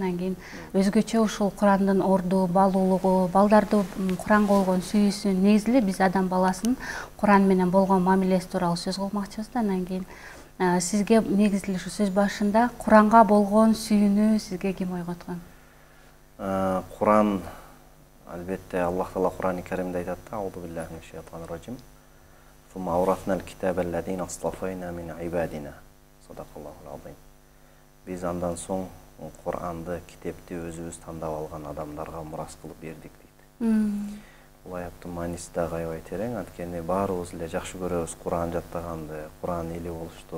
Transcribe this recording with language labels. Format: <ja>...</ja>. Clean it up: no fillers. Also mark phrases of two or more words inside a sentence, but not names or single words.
<ky>Анан кийин өзгөчө ушул Курандын орду, балуулугу, балдарды Куранга болгон сүйүүсүн негизинде биз адам баласынын Куран менен болгон мамилеси тууралуу сөз кылмакчыбыз да. Анан кийин сизге негизинде ушу сөз башында Куранга болгон сүйүүнү сизге ким ойготкон? Куран албетте Аллах Таала Куран-ы Каримде айтат да:</ky> <ar>"أعوذ بالله من الشيطان الرجيم. ثم أورثنا الكتاب الذين اصطفينا من عبادنا." صدق الله العظيم.</ar> <ky>Биз андан соң Куранды, китепти өзүбүз тандап алган адамдарга мурас кылып бердик дейт. Бул аяттын мааниси дагы аябай терең, анткени баарыбыз эле жакшы көрөбүз Куран жаттаганды, Куран эли болушту.</ky>